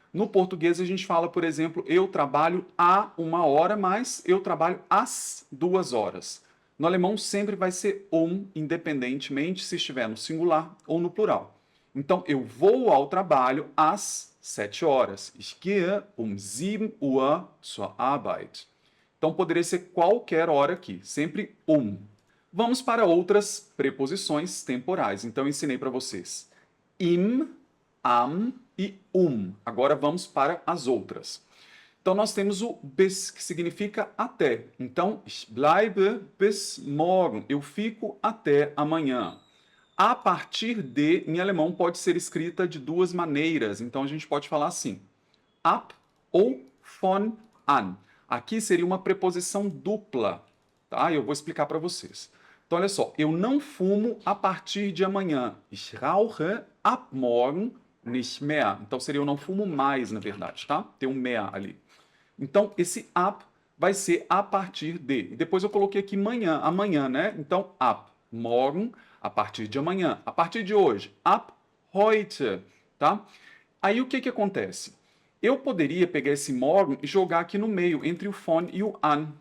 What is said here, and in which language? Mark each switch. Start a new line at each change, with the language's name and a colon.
Portuguese: No português a gente fala, por exemplo, eu trabalho a 1 hora, mas eu trabalho às 2 horas. No alemão sempre vai ser independentemente se estiver no singular ou no plural. Então, eu vou ao trabalho às 7 horas.
German: Ich gehe um 7 Uhr zur Arbeit.
Portuguese: Então, poderia ser qualquer hora aqui, sempre Vamos para outras preposições temporais. Então, eu ensinei para vocês im, am e Agora vamos para as outras. Então, nós temos o bis, que significa até.
German: Então, ich bleibe bis morgen.
Portuguese: Eu fico até amanhã. A partir de, em alemão, pode ser escrita de duas maneiras. Então, a gente pode falar assim, ab ou von an. Aqui seria uma preposição dupla, tá? Eu vou explicar para vocês. Então, olha só, eu não fumo a partir de amanhã.
German: Ich rauche ab morgen nicht mehr.
Portuguese: Então, seria eu não fumo mais, na verdade, tá? Tem um mehr ali. Então, esse ab vai ser a partir de. E depois eu coloquei aqui manhã, amanhã, né? Então,
German: ab morgen,
Portuguese: a partir de amanhã. A partir de hoje,
German: ab heute,
Portuguese: tá? Aí, o que que acontece? Eu poderia pegar esse morgen e jogar aqui no meio, entre o von e o an.